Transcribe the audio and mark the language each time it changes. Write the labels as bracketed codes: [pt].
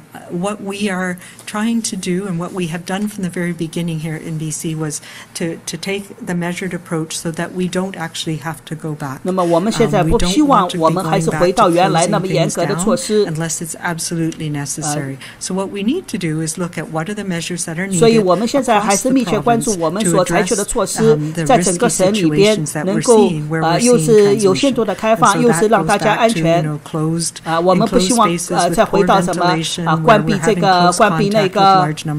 [en] What we are trying to do and what we have done from the very beginning here in BC was to take the measured approach so that we don't actually have to go back. [zh] 那么我们现在不希望我们还是回到原来那么严格的措施 [en] unless it's absolutely necessary. So what we need to do is look at what are the measures that are needed. [zh] 所以我们现在还是密切关注我们所采取的措施，在整个省里边能够又是有限度的开放，又是让大家安全。我们不希望再回到什么关闭这个关闭那个